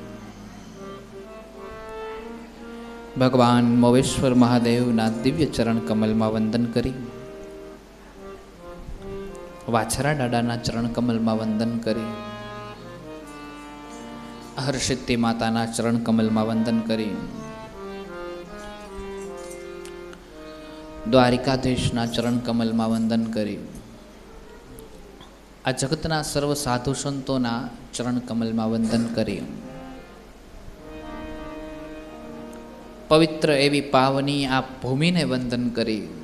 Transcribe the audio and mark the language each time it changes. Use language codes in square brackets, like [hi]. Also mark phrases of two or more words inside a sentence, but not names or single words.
[gu] ભગવાન મોવેશ્વર મહાદેવના દિવ્ય ચરણ કમલ મેં વંદન કરી વાછરા દાદાના ચરણ કમલમાં વંદન કરી, હર્ષિતી માતાના ચરણ કમલમાં વંદન કરી, દ્વારિકાધીશના ચરણ કમલમાં વંદન કરી, આ જગતના સર્વ સાધુ સંતોના ચરણ કમલમાં વંદન કરી, પવિત્ર એવી પાવની આ ભૂમિને વંદન કરી,